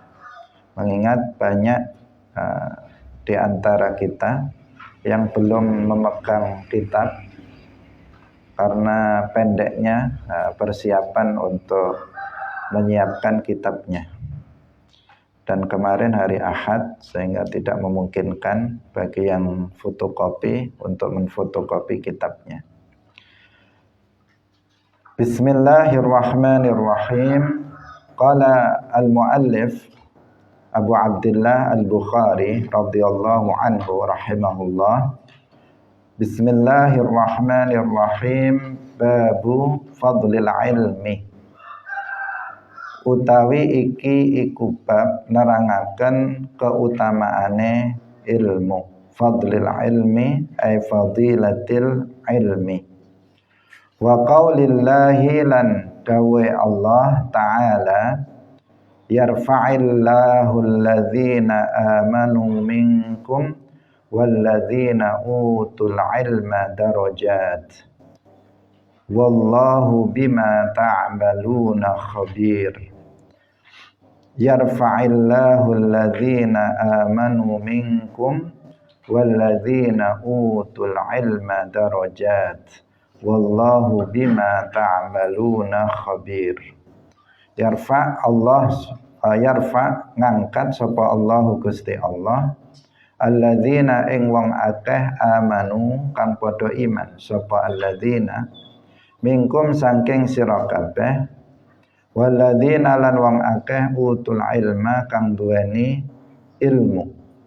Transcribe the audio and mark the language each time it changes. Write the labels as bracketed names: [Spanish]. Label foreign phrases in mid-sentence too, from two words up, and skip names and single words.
[Indonesian] Mengingat banyak di antara kita yang belum memegang kitab karena pendeknya persiapan untuk menyiapkan kitabnya. Dan kemarin hari Ahad sehingga tidak memungkinkan bagi yang fotokopi untuk menfotokopi kitabnya. [Arabic] Bismillahirrahmanirrahim. قال المؤلف أبو عبد الله البخاري رضي الله عنه رحمه الله. Bismillahirrahmanirrahim. باب فضل العلم. [Javanese] Utawi iki iku bab nerangaken keutamaane ilmu. [Arabic] فضل العلم أي فضيلة العلم. وقول الله [Javanese] lan dawe Allah Ta'ala, [Arabic] يرفع الله الذين آمنوا منكم والذين أوتوا العلم درجات والله بما تعملون خبير. يرفع الله الذين آمنوا منكم والذين أوتوا العلم درجات والله بما تعملون خبير. يرفع الله يرفع [Javanese] ngangkat sapa Allahu Gusti Allah alladzina ing wong akeh amanu kang padha iman, sapa [Arabic] الذين منكم [Javanese] saking sira kabeh, walladzina lan wong akeh [Arabic] أوتوا العلم [Javanese] kang duweni ilmu,